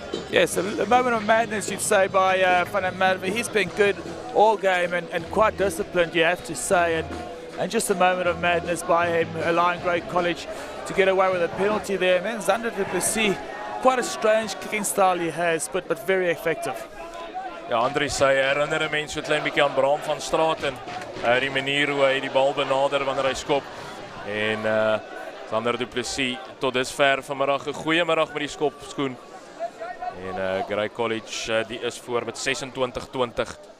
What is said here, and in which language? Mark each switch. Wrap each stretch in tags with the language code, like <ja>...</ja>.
<en>Yes, a moment of madness you'd say by Van der Merwe. He's been good all game and quite disciplined, you have to say. And just a moment of madness by him, allowing Grey College to get away with a penalty there. And then Sander du Plessis, quite a strange kicking style he has, but very effective.</en> <af>Ja, Andries sê herinner 'n mens so 'n klein bietjie aan Bram van Straaten. Die manier hoe hy die bal benader wanneer hy skop. En Sander du Plessis tot dusver vanmiddag 'n goeie middag met die skopskoen. En Grey College die is voor met 26-20.</af>